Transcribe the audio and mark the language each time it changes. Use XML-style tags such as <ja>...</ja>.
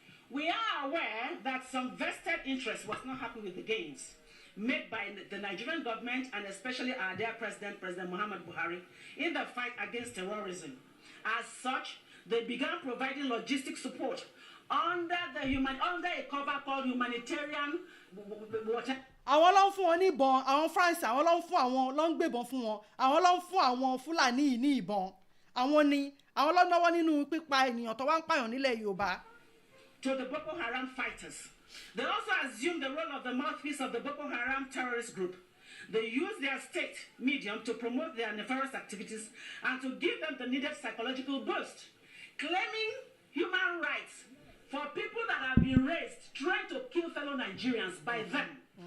<en>We are aware that some vested interest was not happy with the gains made by the Nigerian government and especially our dear President Muhammad Buhari, in the fight against terrorism. As such, they began providing logistic support under a cover called humanitarian water.</en> <yo>Àwọn ló ń fún wọn ní ìbọn, àwọn France, àwọn ló ń gbébọn fún wọn, àwọn ló ń fún àwọn Fúlàní yìí ní ìbọn. Àwọn ló náwó nínú pípa ènìyàn tó wá ń pààyàn nílẹ̀ Yorùbá.</yo> <en>To the Boko Haram fighters. They also assumed the role of the mouthpiece of the Boko Haram terrorist group. They use their state medium to promote their nefarious activities and to give them the needed psychological boost, claiming human rights for people that have been raised trying to kill fellow Nigerians by them.</en>